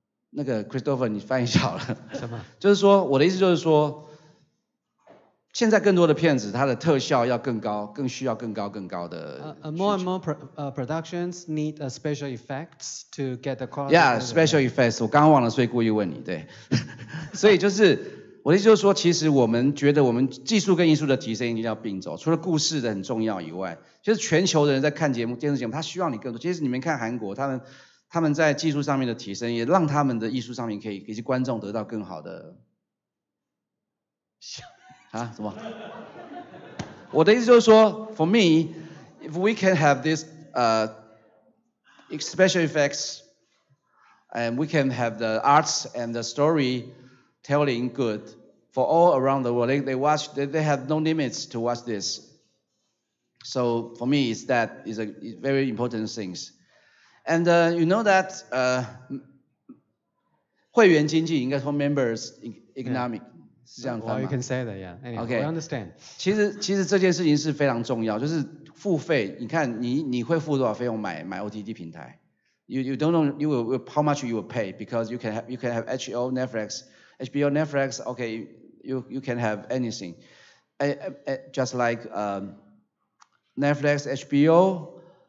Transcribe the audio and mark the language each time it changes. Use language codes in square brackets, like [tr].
[zh] 那个 Christopher 你翻译好了，什么？就是说我的意思就是说，现在更多的片子它的特效要更高，更需要更高的。 [en] More and more productions need special effects to get the quality. Yeah, special effects. [zh] 我刚刚忘了，所以故意问你。对，所以就是我的意思就是说，其实我们觉得我们技术跟艺术的提升一定要并走，除了故事的很重要以外，就是全球的人在看电视节目，他需要你更多。其实你们看韩国，他们在技术上面的提升，也让他们的艺术上面可以以及观众得到更好的。啊？什么？我的意思就是说 [en] ，for me, if we can have this special effects, and we can have the arts and the storytelling good for all around the world, they watch. They have no limits to watch this. So for me, it's a very important things. And you know that [zh] 会员经济应该说 [en] members economic [zh] 是这样翻吗？ [en] Well, you can say that, yeah. Anyway, Okay. I understand. [zh] 其实这件事情是非常重要，就是付费。你看你会付多少费用买 OTT 平台 [en] ？You don't know how much you will pay, because you can have HBO, Netflix. Okay, you can have anything. Just like Netflix, HBO.